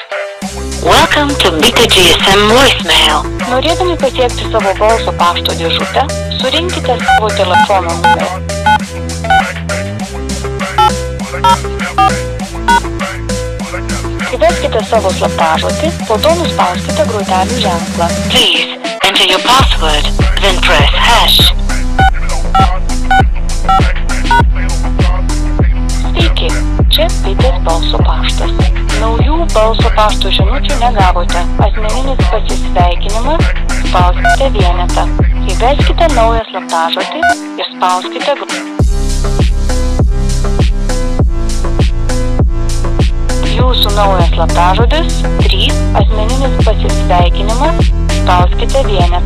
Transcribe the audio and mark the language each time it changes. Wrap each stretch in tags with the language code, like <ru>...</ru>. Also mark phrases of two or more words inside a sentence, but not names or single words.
<en>Welcome to Bita GSM voicemail.</en> <lt>Norėdami pasiekti savo balso pašto dėžutę, surinkite savo telefono numerį. Įveskite savo slaptažodį, po to nuspauskite grotelių ženklą.</lt> <en>Please enter your password, then press hash.</en> <lt>Sveiki, čia bitės balso paštas. Naujų balso pašto žinučių negavote. Asmeninis pasisveikinimas, spauskite vienetą. Įveskite naują slaptažodį ir spauskite Jūsų naujas slaptažodis 3, asmeninis pasisveikinimas, spauskite vienetą.</lt>